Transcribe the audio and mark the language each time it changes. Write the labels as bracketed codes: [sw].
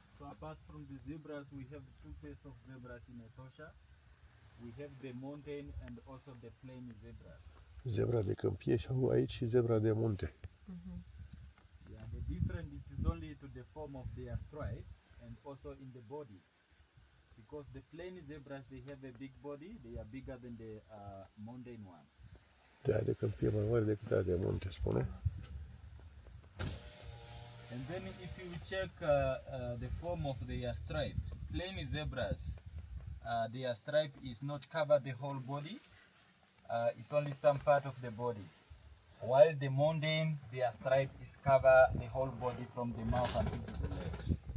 [en] apart from the zebras, we have two pairs of zebras in Etosha. We have the mountain and also the plain zebras. [ro] Zebra de câmpie și au aici și zebra de munte. [en] Yeah, the difference it is only to the form of their stripe and also in the body. Because the plain zebras, they have a big body, they are bigger than the mountain one. [ro] De aia de câmpie mai mare decât aia de munte, spune. [en] And then if you check the form of their stripe, plain zebras, their stripe is not cover the whole body, it's only some part of the body. While the mountain, their stripe is cover the whole body from the mouth until to the legs.